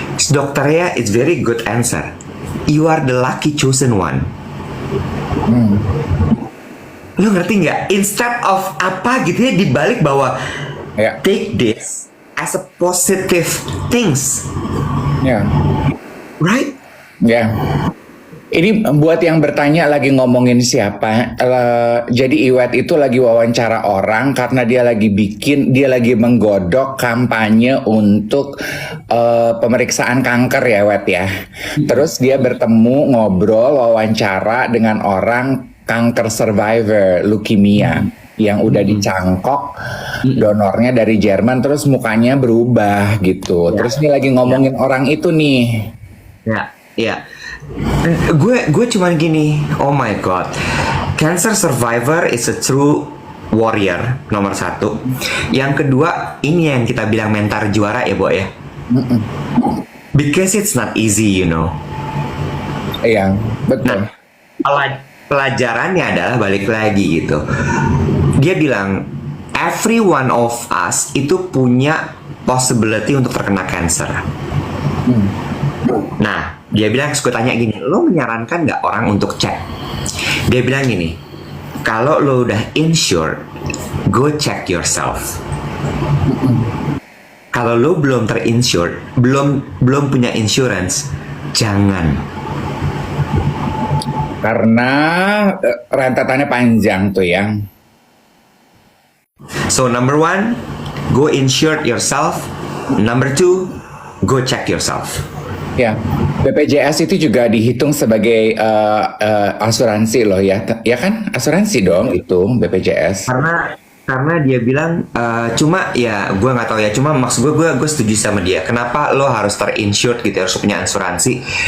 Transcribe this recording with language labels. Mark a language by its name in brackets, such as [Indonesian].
[English] Dokternya, it's very good answer. You are the lucky chosen one. [Indonesian] Lu ngerti nggak? [English] Instead of [Indonesian] apa gitu ya, dibalik bahwa [English] take this as a positive things. Right? [Indonesian] Ini buat yang bertanya lagi ngomongin siapa, jadi Iwet itu lagi wawancara orang karena dia lagi menggodok kampanye untuk pemeriksaan kanker ya, Iwet ya. Terus dia bertemu, ngobrol, wawancara dengan orang kanker survivor leukemia yang udah dicangkok, donornya dari Jerman, terus mukanya berubah gitu. Terus ini lagi ngomongin orang itu nih. Ya. Gue cuman gini, [English] oh my god, cancer survivor is a true warrior, [Indonesian] nomor satu. Yang kedua, ini yang kita bilang mental juara ya, Bo ya. [English] Because it's not easy, you know. [Indonesian] Iya, betul. Nah, pelajarannya adalah balik lagi gitu. Dia bilang, [English] every one of us [Indonesian] itu punya possibility untuk terkena cancer. Nah, dia bilang, gue tanya gini, lo menyarankan nggak orang untuk cek? Dia bilang gini, kalau lo udah [English] insured, go check yourself. [Indonesian] Kalau lo belum terinsured, belum punya insurance, jangan. Karena rentetannya panjang tuh ya. [English] So number one, go insured yourself. Number two, go check yourself. [Indonesian] Ya, BPJS itu juga dihitung sebagai asuransi loh ya, ya kan? Asuransi dong itu BPJS. Karena dia bilang cuma ya gue nggak tahu ya, cuma maksud gue setuju sama dia. Kenapa lo harus terinsured gitu, harus punya asuransi?